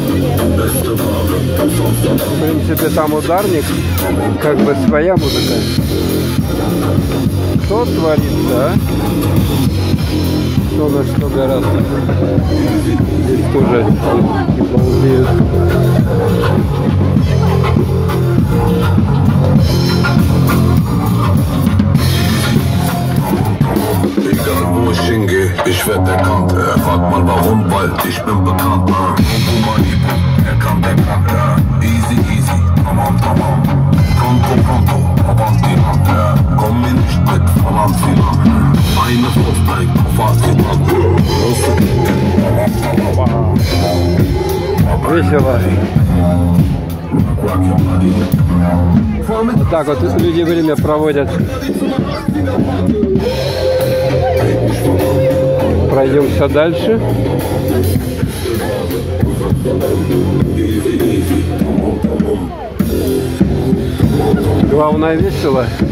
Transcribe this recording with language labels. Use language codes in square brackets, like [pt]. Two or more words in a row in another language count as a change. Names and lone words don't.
[ru] В принципе, там ударник, как бы своя музыка. Что творится, а? Что на что гораздо. Здесь тоже бьют. [de] Ich werd bekannt, frag mal warum, weil ich bin bekannt, [en] easy, easy, [tr] tamam, tamam, [it] pronto, pronto, [de] avanti, komm mir nicht mit, verdammt viel an, eine Frau steigt auf was [ru] Весело. Вот так вот люди время проводят. Пройдемся дальше. Главное, весело.